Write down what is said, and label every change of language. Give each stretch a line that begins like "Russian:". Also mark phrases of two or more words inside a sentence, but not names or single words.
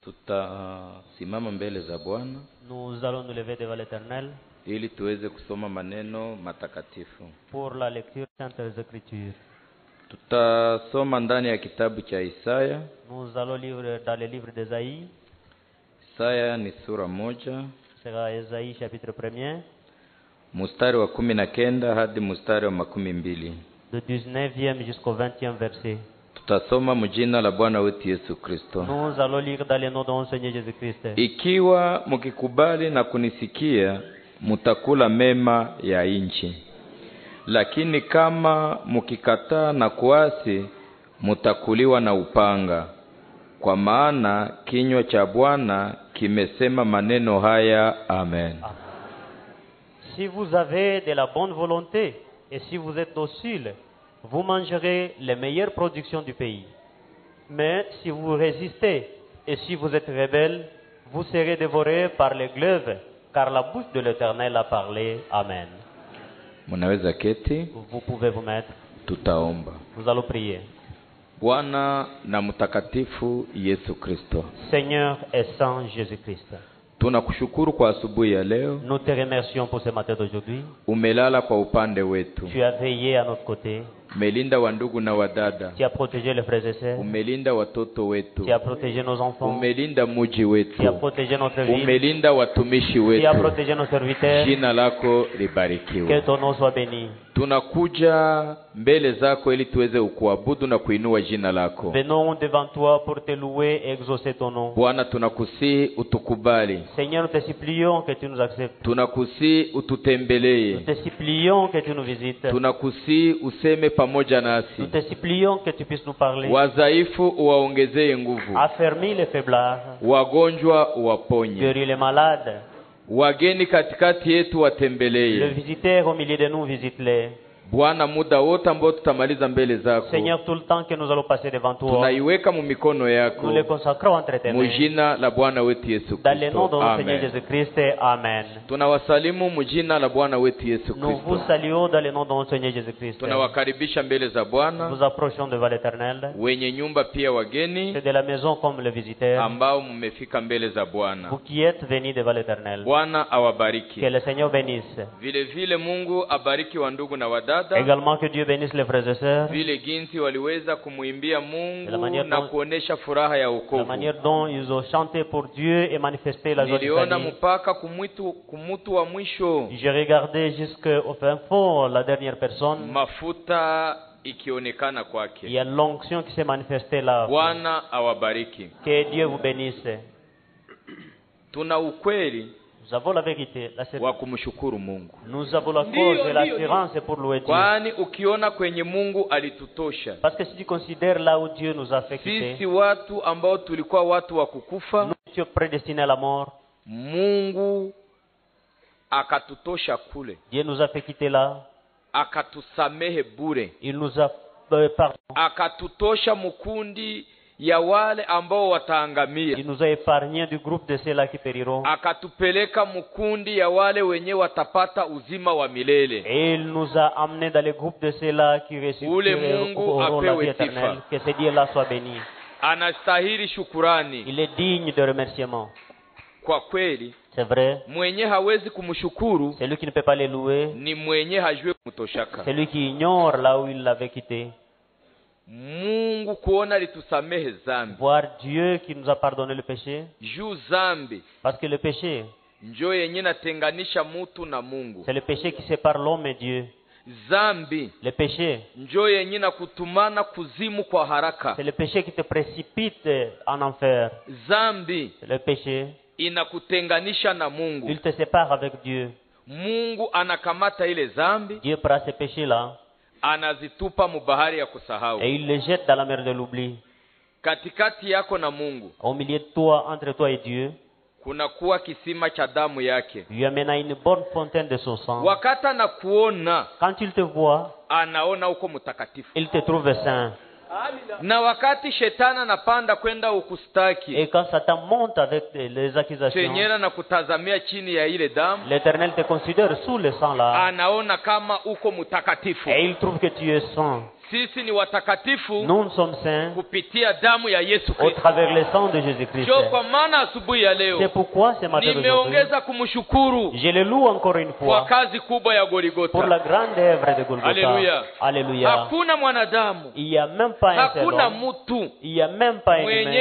Swahili: Tutasimama mbele za Bwana.
French: Nous allons nous lever devant l'Éternel
Swahili: Ili tuweze kusoma maneno matakatifu.
French: pour la lecture des Saintes Écritures.
Swahili: Tutasoma ndani ya kitabu cha Isaya.
French: Nous allons lire dans le livre d'Ésaïe.
Swahili: Isaya ni sura 1.
French: Sera Ésaïe chapitre 1er.
Swahili: Mstari wa 19 hadi mstari wa 12.
French: De 19e jusqu'au 20e verset.
Swahili: Tutasoma mjina la Bwana wetu Yesu Kristo.
French: Nous allons lire dans le nom de notre Seigneur Jésus-Christ.
Swahili: Ikiwa mkikubali na kunisikia, mtakula mema ya nchi. Lakini kama mkikataa na kuasi, mtakuliwa na upanga. Kwa maana kinywa cha Bwana kimesema maneno haya. Amen.
French: Si vous avez de la bonne volonté et si vous êtes docile, vous mangerez les meilleures productions du pays. Mais si vous résistez et si vous êtes rebelles, vous serez dévorés par les glaives, car la bouche de l'Éternel a parlé. Amen.
Swahili: Munaweza keti.
French: Vous pouvez vous mettre.
Swahili: Tutaomba.
French: Nous allons prier.
Swahili: Bwana na mtakatifu Yesu Kristo,
French: Seigneur et Saint Jésus-Christ,
Swahili: tunakushukuru kwa asubuhi ya leo.
French: nous te remercions pour ce matin d'aujourd'hui.
Swahili: Umelala kwa upande wetu.
French: Tu as veillé à notre côté.
Swahili: Umelinda wandugu na wadada.
French: Tu as protégé les frères et sœurs.
Swahili: Umelinda watoto wetu.
French: Tu as protégé nos enfants.
Swahili: Umelinda mji wetu.
French: Tu as protégé notre ville.
Swahili: Umelinda watumishi
French: Tu as
Swahili: wetu.
French: protégé nos serviteurs.
Swahili: Jina lako
French: Que
Swahili: libarikiwe.
French: ton nom soit béni.
Swahili: Tunakuja mbele zako ili tuweze kuabudu na kuinua jina lako.
French: Venons devant toi pour te louer et exaucer ton nom.
Swahili: Bwana, tunakusihi utukubali.
French: Seigneur, nous te supplions que tu nous acceptes.
Swahili: Tunakusihi ututembelee.
French: Nous te supplions que tu nous visites.
Swahili: Tunakusihi useme pamoja
French: Nous
Swahili: nasi.
French: te supplions que tu puisses nous parler.
Swahili: Wadhaifu uwaongezee nguvu.
French: Affermis les faiblards.
Swahili: Wagonjwa uwaponye.
French: Guéris les malades.
Swahili: Wageni katikati yetu
French: Le
Swahili: watembelee.
French: visiteur au milieu de nous, visite-les.
Swahili: Bwana, muda wote ambao tutamaliza mbele zako,
French: Seigneur, tout le temps que nous allons passer devant toi,
Swahili: tunaiweka mu mikono yako.
French: nous les consacrons entre tes mains.
Swahili: Mujina la Bwana wetu Yesu
French: Dans le nom de
Swahili: Kristo.
French: notre Seigneur Amen. Jésus-Christ, Amen.
Swahili: Tunawasalimu mujina la Bwana wetu Yesu
French: Nous vous
Swahili: Kristo.
French: saluons dans le nom de notre Seigneur Jésus-Christ.
Swahili: Tunawakaribisha mbele za
French: Nous
Swahili: Bwana
French: vous approchons devant l'Éternel.
Swahili: wenye nyumba pia wageni
French: C'est de la maison comme le visiteur.
Swahili: ambao mmefika mbele za
French: Vous
Swahili: Bwana.
French: qui êtes venus devant l'Éternel.
Swahili: Bwana awabariki.
French: Que le Seigneur bénisse.
Swahili: Vile vile Mungu abariki wa ndugu na wadada.
French: Également que Dieu bénisse les frères et sœurs.
Swahili: Vile jinsi waliweza kumuimbia Mungu
French: La manière
Swahili: na
French: dont-
Swahili: kuonesha furaha ya
French: La
Swahili: wokovu.
French: manière dont ils ont chanté pour Dieu et manifesté la joie du
Swahili: Niliona
French: salut.
Swahili: mpaka kumutu wa mwisho
French: J'ai regardé jusqu'au fin fond la dernière personne.
Swahili: mafuta ikionekana
French: Il
Swahili: kwake.
French: y a l'onction qui s'est manifestée là.
Swahili: Bwana awabariki.
French: Que Dieu vous bénisse.
Swahili: Tuna ukweli
French: Nous avons la vérité, la
Swahili: wa
French: certitude.
Swahili: kumshukuru Mungu,
French: Nous avons la cause et l'assurance pour louer Dieu.
Swahili: kwani ukiona kwenye Mungu alitutosha
French: Parce que si tu considères là où Dieu nous a fait quitter,
Swahili: sisi watu ambao tulikuwa watu wa kukufa,
French: nous étions prédestinés à la mort.
Swahili: Mungu akatutosha kule,
French: Dieu nous a fait quitter là.
Swahili: akatusamehe bure,
French: Il nous a pardonné.
Swahili: akatutosha mukundi ya wale ambao wataangamia,
French: Il nous a épargnés du groupe de ceux-là qui périront.
Swahili: akatupeleka mukundi ya wale wenye watapata uzima wa milele.
French: Et il nous a amenés dans le groupe de ceux-là qui
Swahili: Ule
French: ressusciteront
Swahili: Mungu
French: auront la vie
Swahili: apewe
French: éternelle.
Swahili: sifa.
French: Que ce Dieu-là soit béni.
Swahili: Anastahili shukurani.
French: Il est digne de remerciement.
Swahili: Kwa kweli
French: C'est vrai.
Swahili: mwenye hawezi kumshukuru
French: Celui qui ne peut pas les louer,
Swahili: ni mwenye hajue kumtoshaka.
French: celui qui ignore là où il l'avait quitté.
Swahili: Mungu kuona litusamehe zambi,
French: Voir Dieu qui nous a pardonné le péché.
Swahili: juu zambi
French: Parce que le péché,
Swahili: njo yenye natenganisha mutu na Mungu.
French: c'est le péché qui sépare l'homme et Dieu.
Swahili: Zambi
French: Le péché,
Swahili: njo yenye na kutumana kuzimu kwa haraka.
French: c'est le péché qui te précipite en enfer.
Swahili: Zambi
French: C'est le péché,
Swahili: inakutenganisha na Mungu.
French: il te sépare avec Dieu.
Swahili: Mungu anakamata ile zambi,
French: Dieu prend ces péchés-là
Swahili: anazitupa mubahari ya kusahau.
French: et il les jette dans la mer de l'oubli.
Swahili: Katikati yako na Mungu
French: Au milieu de toi, entre toi et Dieu,
Swahili: kunakuwa kisima cha damu yake.
French: lui amène à une bonne fontaine de son sang.
Swahili: Wakati anakuona
French: Quand il te voit,
Swahili: anaona uko mtakatifu,
French: il te trouve saint.
Swahili: na wakati shetani anapanda kwenda ukustaki,
French: Et quand Satan monte avec les accusations,
Swahili: chenyera na kutazamia chini ya ile damu,
French: l'Éternel te considère sous le sang là.
Swahili: anaona kama uko mtakatifu.
French: Et il trouve que tu es saint.
Swahili: sisi ni watakatifu
French: Nous sommes saints
Swahili: kupitia damu ya Yesu
French: au
Swahili: Kristo.
French: travers le sang de Jésus-Christ.
Swahili: Ndio kwa maana asubuhi ya
French: C'est
Swahili: leo
French: pourquoi ce matin d'aujourd'hui,
Swahili: nimeongeza kumshukuru
French: je le loue encore une
Swahili: kwa
French: fois
Swahili: kazi kubwa ya
French: pour
Swahili: Golgotha.
French: la grande œuvre de Golgotha. Alléluia. Alléluia.
Swahili: Hakuna mwanadamu,
French: Il n'y a même pas un seul
Swahili: hakuna
French: homme,
Swahili: mtu
French: il n'y a même pas un
Swahili: mwenye